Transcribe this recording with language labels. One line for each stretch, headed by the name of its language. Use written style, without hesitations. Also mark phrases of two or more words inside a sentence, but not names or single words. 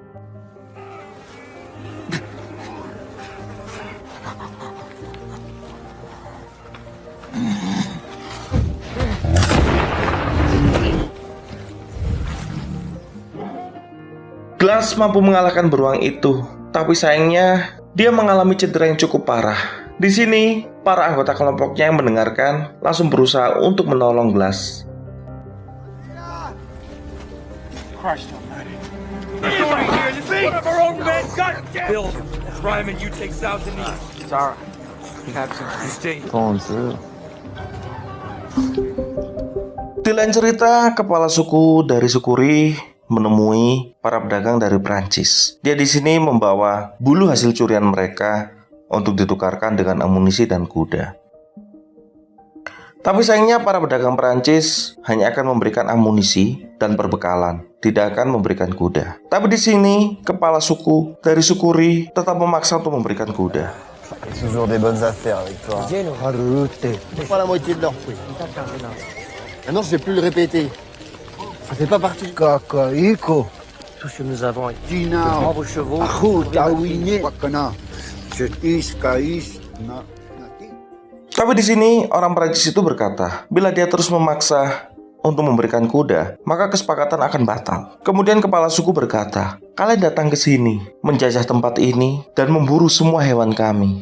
Indonesian: Glass mampu mengalahkan beruang itu, tapi sayangnya dia mengalami cedera yang cukup parah. Di sini, para anggota kelompoknya yang mendengarkan langsung berusaha untuk menolong Glass.
English: Christ almighty. He's right here, you see? One of our own men got dead. Bill, Ryman, you take South and East. It's all right. Captain, you stay. Pulling through.
Indonesian: Di lain cerita, kepala suku dari Sukuri menemui para pedagang dari Prancis. Dia di sini membawa bulu hasil curian mereka untuk ditukarkan dengan amunisi dan kuda. Tapi sayangnya para pedagang Prancis hanya akan memberikan amunisi dan perbekalan, tidak akan memberikan kuda. Tapi di sini kepala suku dari Sukuri tetap memaksa untuk memberikan kuda.
French: Toujours des bonnes affaires avec toi. C'est pas la moitié de leur prix. Maintenant, je sais plus le répéter. Ça fait pas partie du Cacaico. Tout ce que nous avons est Tina. vos chevaux. Ahou, Tawine.
Indonesian: Tapi di sini orang Prancis itu berkata, bila dia terus memaksa untuk memberikan kuda, maka kesepakatan akan batal. Kemudian kepala suku berkata, "Kalian datang ke sini, menjajah tempat ini, dan memburu semua hewan kami.